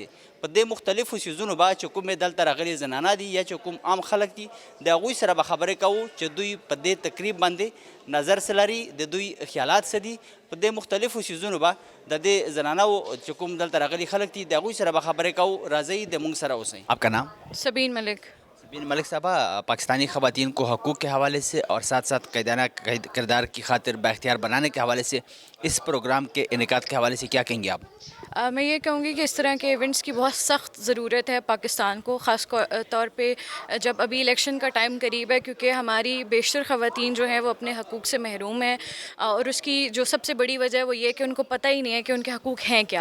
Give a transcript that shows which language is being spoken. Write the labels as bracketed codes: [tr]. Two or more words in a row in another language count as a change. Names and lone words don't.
[ps] په دې مختلفو څیزونو به چې کومې دلته راغلي زنانه دي یا چې کوم عام خلک دي د هغوی سره به خبرې کوو چې دوی په دې تقریب باندې نظر څه لري، د دوی خیالات څه دي. په دې مختلفو څیزونو به د دې زنانو چې کوم دلته راغلي خلک دي د هغوی سره به خبرې کوو. راځئ د موږ سره اوسئ. [ur] آپ کا نام؟ سبین ملک. سبین ملک صاحبہ، پاکستانی خواتین کو حقوق کے حوالے سے اور ساتھ ساتھ قیدانہ کردار کی خاطر بااختیار بنانے کے حوالے سے اس پروگرام کے انعقاد کے حوالے سے کیا کہیں گے آپ؟ میں یہ کہوں گی کہ اس طرح کے ایونٹس کی بہت سخت ضرورت ہے پاکستان کو، خاص طور پہ جب ابھی الیکشن کا ٹائم قریب ہے، کیونکہ ہماری بیشتر خواتین جو ہیں وہ اپنے حقوق سے محروم ہیں، اور اس کی جو سب سے بڑی وجہ ہے وہ یہ کہ ان کو پتہ ہی نہیں ہے کہ ان کے حقوق ہیں کیا.